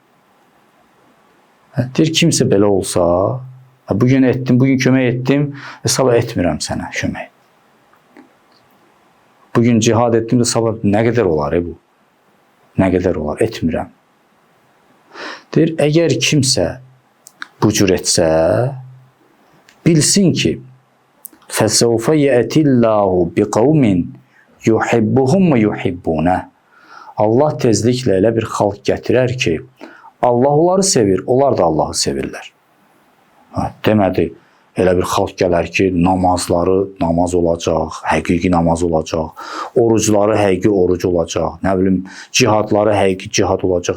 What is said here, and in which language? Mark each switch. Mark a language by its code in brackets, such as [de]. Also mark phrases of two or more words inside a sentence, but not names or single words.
[az] Deyir, kimsə belə olsa, bugün etdim, bugün kömək etdim, sabah etmirəm sənə kömək. Bugün cihad etdim də sabah nə qədər olar bu? Nə qədər olar? Etmirəm. Deyir, əgər kimsə bu cür etsə, bilsin ki, [ar] فَسَوْفَ يَأْتِ اللّٰهُ بِقَوْمٍ يُحِبُّهُمْ وَيُحِبُّونَهُ [az] Allah tezliklə elə bir xalq gətirər ki, Allah onları sevir, onlar da Allahı sevirlər. Demədi, elə bir xalq gələr ki, namazları namaz olacaq, həqiqi namaz olacaq, orucları həqiqi oruc olacaq, nə bilim, cihadları həqiqi cihad olacaq.